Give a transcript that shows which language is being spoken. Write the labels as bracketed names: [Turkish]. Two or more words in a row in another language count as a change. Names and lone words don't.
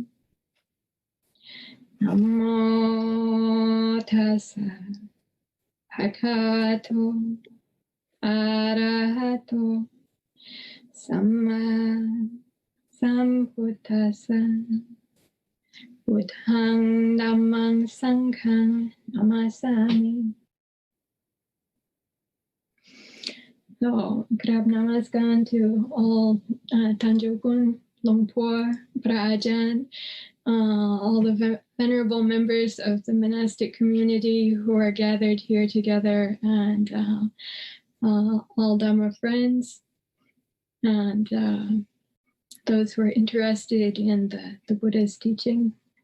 [Pali] Namo tassa bhagavato arahato samma sambuddhassa. Buddhang Dhammang Sanghang Namasami. [English] So, [Thai] Krab Namaskan [English] to all Tanjokun, Longpur, Prajan, all the venerable members of the monastic community who are gathered here together, and all Dhamma friends, and those who are interested in the Buddha's teaching.